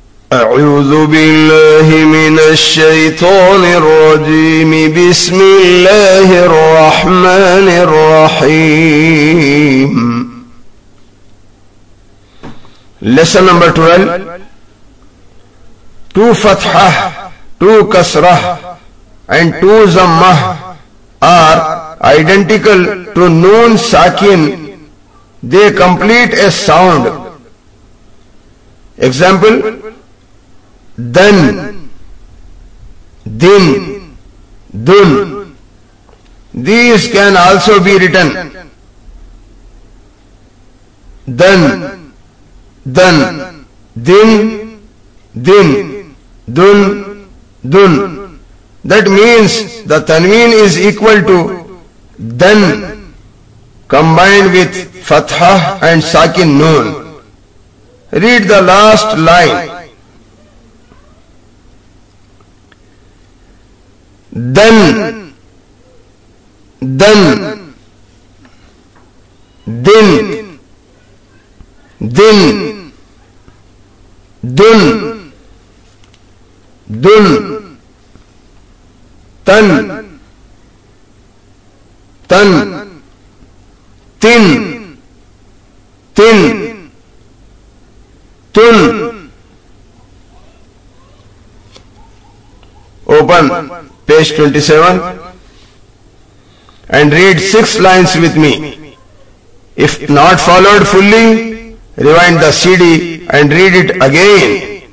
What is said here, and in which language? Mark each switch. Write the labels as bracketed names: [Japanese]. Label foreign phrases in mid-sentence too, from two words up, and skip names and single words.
[Arabic] أعوذ بالله من الشيطان الرجيم. بسم الله الرحمن الرحيم. [English] Lesson number 12. Two fathah, two kasrah and two zammah are identical to noon sakin. They complete a sound. Example: dan, din, dun. These can also be written dan, dan, din, din, dun, dun. That means the tanween is equal to dan combined with fathah and sakin noon. Read the last line. Dan, dan, din, din, dun, dun, tan, tan, tin, tin, tun. Open page 27 and read 6 lines with me. If not followed fully, rewind the CD and read it again.